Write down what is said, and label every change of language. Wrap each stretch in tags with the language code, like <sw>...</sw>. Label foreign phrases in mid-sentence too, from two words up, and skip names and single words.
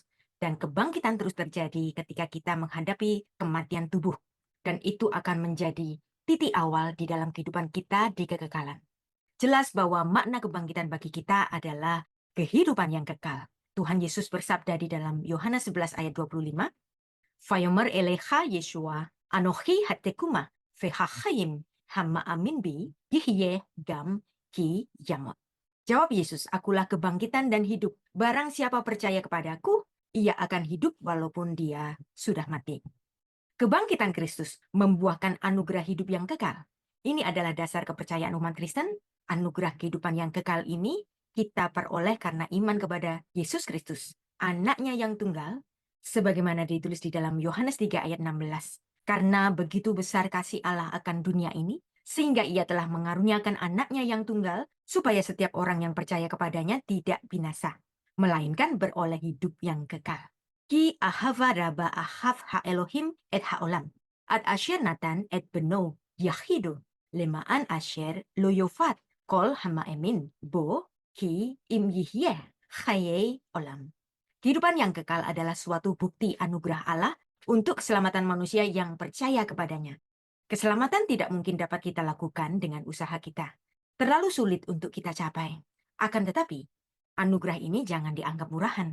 <id>Dan kebangkitan terus terjadi ketika kita menghadapi kematian tubuh. Dan itu akan menjadi titik awal di dalam kehidupan kita di kekekalan. Jelas bahwa makna kebangkitan bagi kita adalah kehidupan yang kekal. Tuhan Yesus bersabda di dalam Yohanes 11 ayat 25,</id> <he>ויאמר אליך ישוע, אנכי התקומה, והחיים המאמין בי, יחיה גם כי ימות.</he> <id>Jawab Yesus, akulah kebangkitan dan hidup. Barang siapa percaya kepadaku, ia akan hidup walaupun dia sudah mati. Kebangkitan Kristus membuahkan anugerah hidup yang kekal. Ini adalah dasar kepercayaan umat Kristen. Anugerah kehidupan yang kekal ini kita peroleh karena iman kepada Yesus Kristus, anaknya yang tunggal, sebagaimana ditulis di dalam Yohanes 3 ayat 16. Karena begitu besar kasih Allah akan dunia ini, sehingga ia telah mengaruniakan anaknya yang tunggal, supaya setiap orang yang percaya kepadanya tidak binasa, melainkan beroleh hidup yang kekal.</id> <he>כי אהבה רבה אהב האלהים את העולם, עד אשר נתן את בנו יחידו, למען אשר לא יאבד, כל המאמין, בו כי אם יחיה, חיי עולם.</he> <id>Kehidupan yang kekal adalah suatu bukti anugerah Allah untuk keselamatan manusia yang percaya kepadanya. Keselamatan tidak mungkin dapat kita lakukan dengan usaha kita. Terlalu sulit untuk kita capai. Akan tetapi, anugerah ini jangan dianggap murahan.</id>